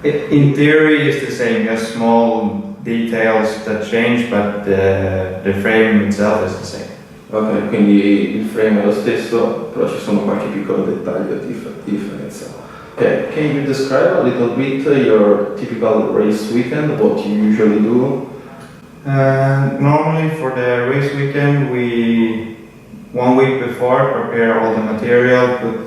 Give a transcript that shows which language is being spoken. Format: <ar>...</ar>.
<en>In theory it's the same, just small details that change, but the frame itself is the same.</en> <it>Ok, quindi il frame è lo stesso, però ci sono qualche piccolo dettaglio di differenza.</it> <en>Okay, can you describe a little bit your typical race weekend, what you usually do? Normally for the race weekend, we 1 week before prepare all the material.</en>